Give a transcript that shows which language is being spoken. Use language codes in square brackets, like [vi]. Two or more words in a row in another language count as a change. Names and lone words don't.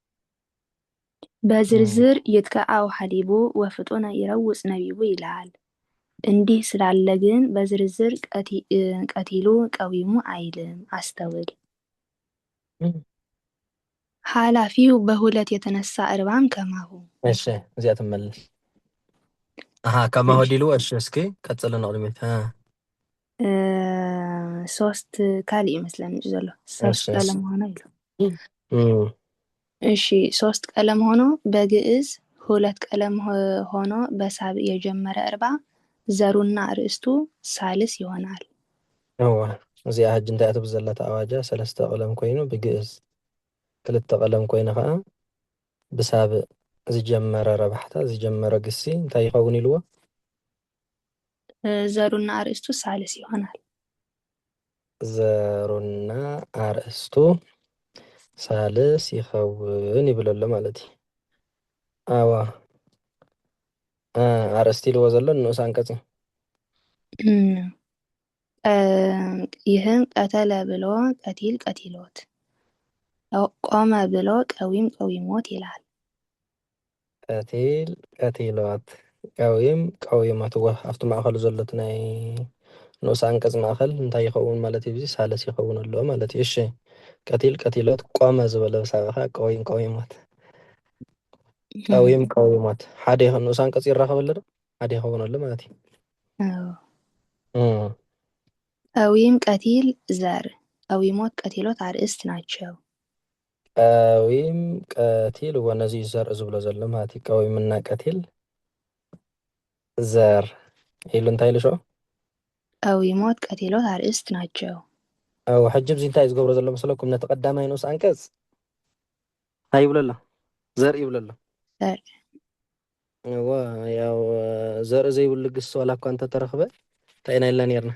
[gez] በዝርዝር ይትከአው ሐሊቡ ወፍጡነ ይረውፅ ነቢቡ [am] ይላል። እንዲህ ስላለ ግን በዝርዝር [gez] ቀቲሉ ቀዊሙ [am] አይልም። አስተውል። ኃላፊው በሁለት የተነሳ እርባም ከማሁ። እሺ እዚያ ትመለስ። [ti] ከማሁ ዲሉ። እሺ እስኪ ቀጽልና ቅድሚት ሶስት ካልእ ይመስለኒ ዘሎ [am] ሶስት ቀለም ሆኖ ኢሉ። እሺ ሶስት ቀለም ሆኖ በግዕዝ ሁለት ቀለም ሆኖ በሳብዕ የጀመረ እርባ ዘሩና አርእስቱ ሳልስ ይሆናል። [ti] እዚኣ ሕጂ እንታይ እትብል ዘላ ተኣዋጃ ሰለስተ ቀለም ኮይኑ ብግዕዝ ክልተ ቀለም ኮይኑ ከዓ ብሳብዕ ዝጀመረ ረባሕታ ዝጀመረ ግሲ እንታይ ይኸውን ኢልዎ? [am] ዘሩና አርእስቱ ሳልስ ይሆናል። [ti] ዘሩና አርእስቱ ሳልስ ይኸውን ይብል ኣሎ ማለት እዩ። ኣዋ አርእስቲ ኢልዎ ዘሎ ንኡስ አንቀጽ [am] ይህን ቀተለ ብሎ [gez] ቀቲል ቀቲሎት፣ [am] ቆመ ብሎ [gez] ቀዊም ቀዊሞት [am] ይላል። [gez] ቀቲል ቀቲሎት፣ ቀዊም ቀዊሞት። [ti] ኣብቲ ማእኸሉ ዘሎት ናይ ንኡስ አንቀጽ ማእኸል እንታይ ይኸውን ማለት እዩ? ሳልስ ይኸውን ኣሎ ማለት እዩ። እሺ [gez] ቀቲል ቀቲሎት፣ [ti] ቆመ ዝበለ ብሳብኻ [gez] ቀዊም ቀዊሞት፣ ቀዊም ቀዊሞት [ti] ሓደ ንኡስ አንቀጽ ይራኸበሉ ዶ? ሓደ ይኸውን ኣሎ ማለት እዩ። [gez] ቀዊም ቀቲል [am] ዘር፣ [gez] ቀዊሞት ቀቲሎት [am] አርእስት ናቸው። [gez] ቀዊም ቀቲል [ti] ወነዚ ዘር ዝብሎ ዘሎ ማለት እዩ። ቀዊምና ቀቲል ዘር ኢሉ እንታይ ኢሉ ሾ? [gez] ቀዊሞት ቀቲሎት [am] አርእስት ናቸው። [ti] ሕጂ ብዚ እንታይ ዝገብሮ ዘሎ መስለኩም? ነቲ ቀዳማይ ንኡስ አንቀጽ እንታይ ይብሎ ኣሎ? ዘርኢ ይብሎ ኣሎ። ያው ዘርኢ ዘይብሉ ግስ ዋላ እኳ እንተተረኽበ እንታይ ኢና ኢልና ነርና?